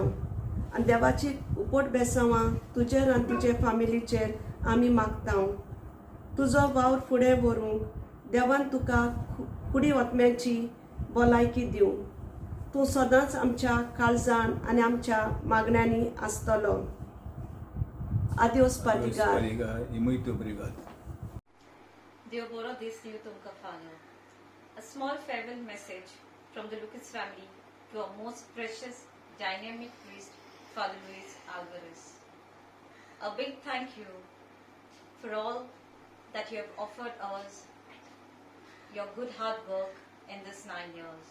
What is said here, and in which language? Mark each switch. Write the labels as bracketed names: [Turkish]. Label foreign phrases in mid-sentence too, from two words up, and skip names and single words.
[Konkani] आनी देवाची उपट बेसांवां तुजेर आनी तुजे फामिलीचेर आमी मागता. तुजो वावर फुडें व्हरूंक देवान तुका कुडी वतम्याची भलायकी दिवं. तूं सदांच आमच्या काळजान आनी आमच्या मागण्यांनी आसतलो. Adiós, Padigar. [Portuguese] E muito obrigado. [Konkani] Deus boro disse diyo tumka Father. [English] A small farewell message from the Lucas family to our most precious, dynamic priest, Father Luis Alvarez. A big thank you for all that you have offered us, your good hard work in this 9 years.